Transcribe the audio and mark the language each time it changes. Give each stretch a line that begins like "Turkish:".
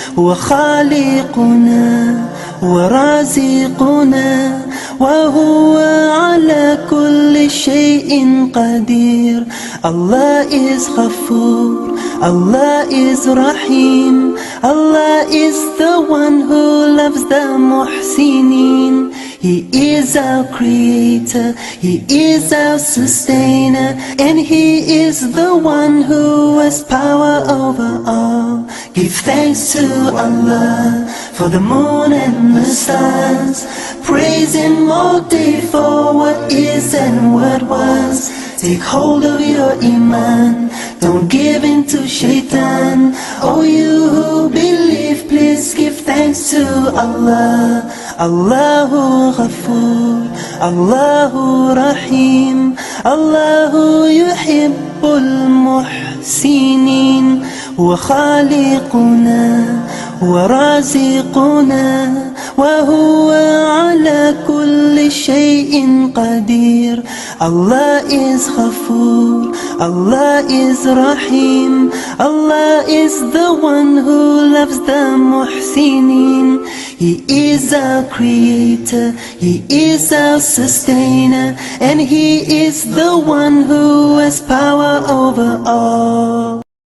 Arabic: Huwa khaliquna, huwa raziquna, وهو على كل شيء قدير.
English: Allah is Ghafoor, Allah is Rahim, Allah is the one who loves the muhsinin. He is our creator, He is our sustainer, and He is the one who has power over all. Give thanks to Allah for the moon and the stars. Praise Him all day for what is and what was. Take hold of your iman, don't give in to shaitan. Oh, you who believe, please give thanks to Allah.
Arabic: Allahu Ghafoor, Allahu Rahim, Allahu yuhibbul muhsinin. Huwa khaliquna, huwa raziquna, وهو على كل شيء قدير.
English: Allah is Ghafoor, Allah is Rahim, Allah is the one who loves the muhsinin. He is our creator, He is our sustainer, and He is the one who has power over all.